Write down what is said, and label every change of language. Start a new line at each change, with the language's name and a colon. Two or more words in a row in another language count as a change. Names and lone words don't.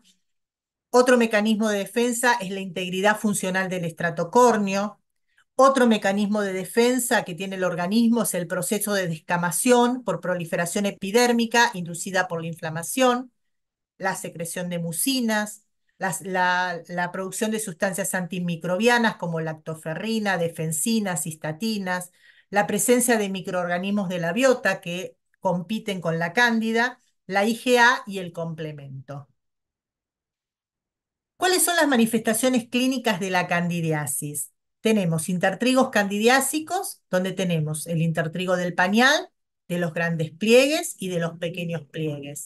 Spanish: Otro mecanismo de defensa es la integridad funcional del estrato córneo. Otro mecanismo de defensa que tiene el organismo es el proceso de descamación por proliferación epidérmica inducida por la inflamación, la secreción de mucinas, la producción de sustancias antimicrobianas como lactoferrina, defensinas, cistatinas, la presencia de microorganismos de la biota que compiten con la cándida, la IgA y el complemento. ¿Cuáles son las manifestaciones clínicas de la candidiasis? Tenemos intertrigos candidiásicos, donde tenemos el intertrigo del pañal, de los grandes pliegues y de los pequeños pliegues.